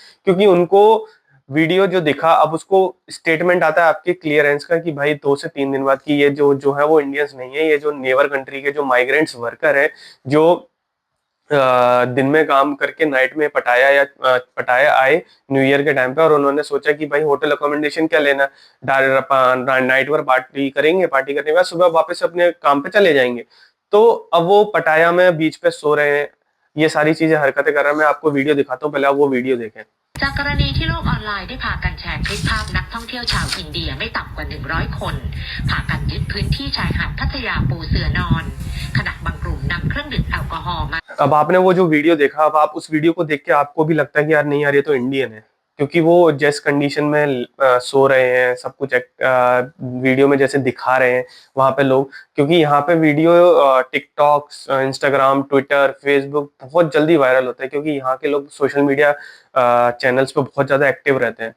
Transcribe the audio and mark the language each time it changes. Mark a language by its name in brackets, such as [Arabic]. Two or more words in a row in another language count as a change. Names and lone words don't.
[Hindi] क्योंकि उनको वीडियो जो दिखा, अब उसको स्टेटमेंट आता है आपके क्लियरेंस का कि भाई 2 से 3 दिन बाद की ये जो जो है वो इंडियंस नहीं है, ये जो [English] neighbour country [Hindi] के जो [English] migrants worker [Hindi] है जो दिन में काम करके नाइट में पटाया या पटाया आए [English] new year [Hindi] के टाइम पे, और उन्होंने सोचा कि भाई [English] hotel accommodation [Hindi] क्या लेना, नाइट भर पार्टी करेंगे, पार्टी करने के बाद सुबह वापस अपने काम पे चले जाएंगे। तो अब वो पटाया में बीच पे सो रहे हैं, ये सारी चीजें हरकतें कर रहे हैं। मैं आपको वीडियो दिखाता हूँ, पहले आप वो वीडियो देखें। [Thai] จากกรณีที่โลกออนไลน์ได้พากันแชร์คลิปภาพนักท่องเที่ยวชาวอินเดียไม่ต่ำกว่า100 คนพากันยึดพื้นที่ชายหาดพัทยาปูเสื่อนอนขณะบางกลุ่มนำเครื่องดื่มแอลกอฮอล์มา [Hindi] अब आपने वो जो वीडियो देखा, अब आप उस वीडियो को देख के आपको भी लगता है कि यार नहीं यार ये तो इंडियन है, क्योंकि वो जिस कंडीशन में सो रहे हैं, सब कुछ वीडियो में जैसे दिखा रहे हैं वहां पे लोग। क्योंकि यहाँ पे वीडियो टिकटॉक, इंस्टाग्राम, ट्विटर, फेसबुक बहुत जल्दी वायरल होता है, क्योंकि यहाँ के लोग [English] social media channels [Hindi] पे बहुत ज्यादा एक्टिव रहते हैं।